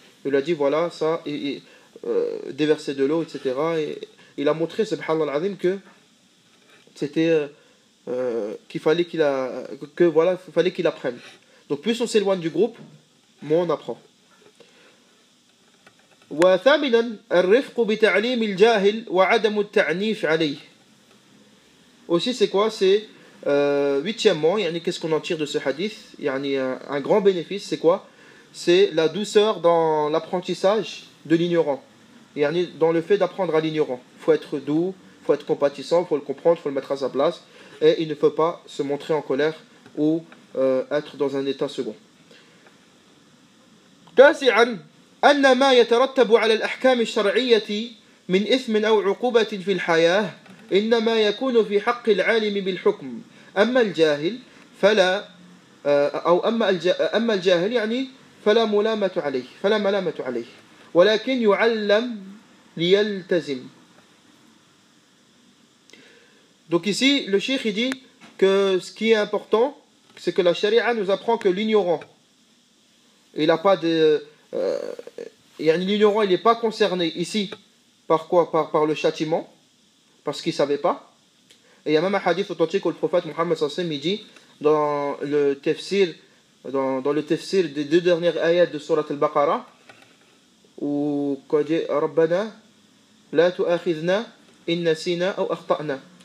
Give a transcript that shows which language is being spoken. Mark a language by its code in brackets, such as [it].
[fr] Il lui a dit, voilà, ça, déverser de l'eau, etc. Et il a montré, subhanallah al-azim, que c'était qu'il fallait qu'il apprenne. Donc plus on s'éloigne du groupe, moins on apprend. [ar] وثامنا الرفق بتعليم الجاهل وعدم التعنيف عليه. [fr] Aussi c'est quoi? C'est huitièmement, qu'est-ce qu'on en tire de ce hadith? Un grand bénéfice, c'est quoi? C'est la douceur dans l'apprentissage de l'ignorant. Dans le fait d'apprendre à l'ignorant. Il faut être doux, il faut être compatissant, il faut le comprendre, il faut le mettre à sa place. Et il ne faut pas se montrer en colère ou être dans un état second. [ar] تاسعا أن ما يترتب على الأحكام الشرعية من إثم أو عقوبة في الحياة إنما يكون في حق العالم بالحكم أما الجاهل فلا أما الجاهل فلا ملامة عليه ولكن يعلم ليلتزم. [fr] Donc ici le cheikh il dit que ce qui est important c'est que la charia nous apprend que l'ignorant il n'a pas de l'ignorant il n'est pas concerné ici par quoi? Par le châtiment, parce qu'il ne savait pas. Et il y a même un hadith authentique où le prophète Muhammad sallallahu alayhi wa sallam dit dans le tafsir des deux dernières ayats de Surat al-Baqarah où il dit [ar] Rabbana la tu'akhidhna in nasina aw akhta'na.